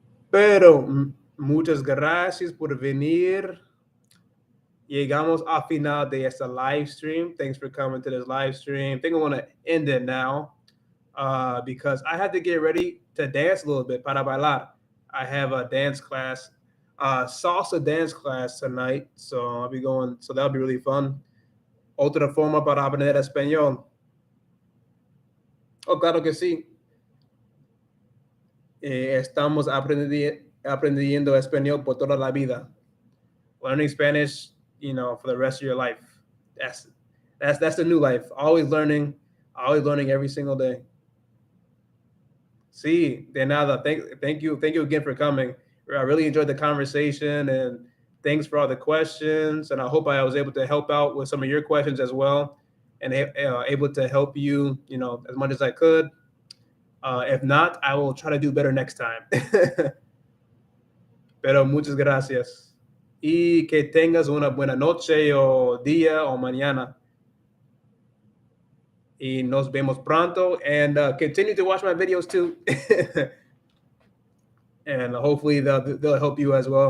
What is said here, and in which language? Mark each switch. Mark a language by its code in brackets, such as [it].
[es] Pero muchas gracias por venir. Llegamos al final de esta live stream. [en] Thanks for coming to this live stream. I think I want to end it now because I had to get ready to dance a little bit para bailar. I have a dance class, salsa dance class tonight, so I'll be going. So that'll be really fun. [es] Otra forma para aprender español. Oh, claro que sí. Estamos aprendiendo español por toda la vida. [en] Learning Spanish, you know, for the rest of your life. That's the new life. Always learning every single day. [es] Sí, de nada. [en] Thank you again for coming. I really enjoyed the conversation and thanks for all the questions. And I hope I was able to help out with some of your questions as well. and able to help you, as much as I could. If not, I will try to do better next time. [es] Pero muchas gracias. Y que tengas una buena noche o día o mañana. Y nos vemos pronto. [en] And continue to watch my videos too. And hopefully they'll help you as well.